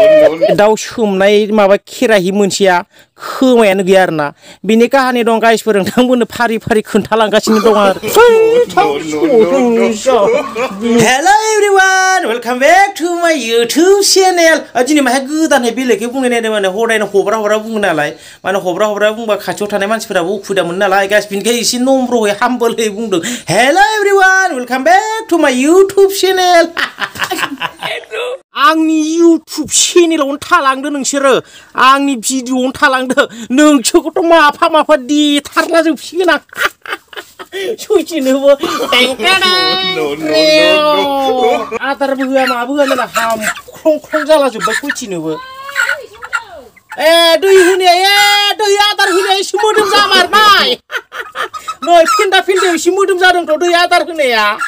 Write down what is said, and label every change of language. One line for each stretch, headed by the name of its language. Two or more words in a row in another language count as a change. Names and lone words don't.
Bodo: दाउ सोमनाय माबा खेराहि मोनसेया खोमायानो गैया आरोना बिनि काहानि दं गाइसफोर नोंथांमोननो फारि फारि खोन्थालांगासिनो दं आरो हेलो
English: everyone welcome back to my YouTube channel
Bodo: दिनै माहाय गोदानै बेलेगै बुंनो नायदों माने हदायनो हब्रा हब्रा बुङो नालाय माने हब्रा हब्रा बुंबा खाथियाव थानाय मानसिफोराबो उखुदा मोनो नालाय गाइस बिनिखाय एसे नम्रयै हामबोलै बुंदों
English: hello everyone welcome back to my YouTube channel
Bodo: आंनि यूट्यूब चेनेलावनो थालांदो नोंसोरो आंनि भिडिअआवनो थालांदो नोंसोरखौथ' माफा माफा देथारला जोबसिगोन आं सयथिनोबो आदारबो होआ माबो होआ नालाय हामख्रं जाला जोब्बाय सयथिनोबो दै होनाया दै आदार होनाया एसे मोदोम जामारबाय नै फिन्दायाव एसे मोदोम जादोंथ' दै आदार होनाया